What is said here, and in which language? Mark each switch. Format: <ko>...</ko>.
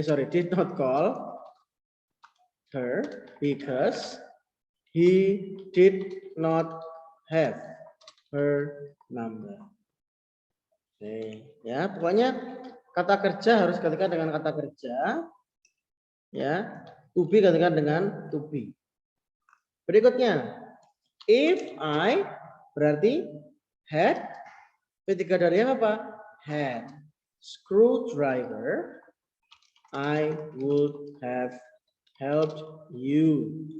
<en>did not call her because he did not have her number.</en> <id>Oke, ya, pokoknya kata kerja harus gantikan dengan kata kerja. Ya, to be gantikan dengan to be. Berikutnya,</id> <en>if I</en> <id>berarti had, V3 dari apa?</id> <en>Had screwdriver, I would have helped you.</en>